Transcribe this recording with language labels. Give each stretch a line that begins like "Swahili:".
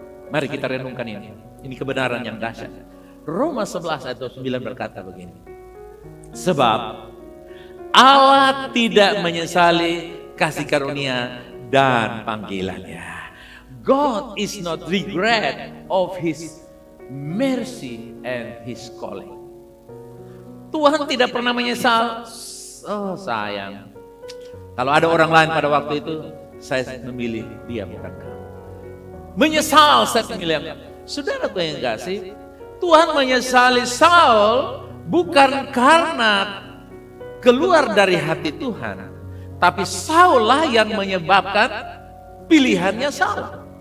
Indonesian: Mari kita renungkan ini. Ini kebenaran yang dahsyat. Roma 11 ayat 9 berkata begini. Sebab Allah tidak menyesali kasih karunia dan panggilannya.
English: God is not regret of his mercy and his calling.
Indonesian: Tuhan tidak pernah menyesal. Oh sayang, kalau ada orang lain pada waktu itu, saya memilih dia bukan kamu. Menyesal saya memilih kamu. Saudaraku yang kasih, Tuhan menyesali Saul bukan karena keluar dari hati Tuhan, tapi Saul lah yang menyebabkan pilihannya salah.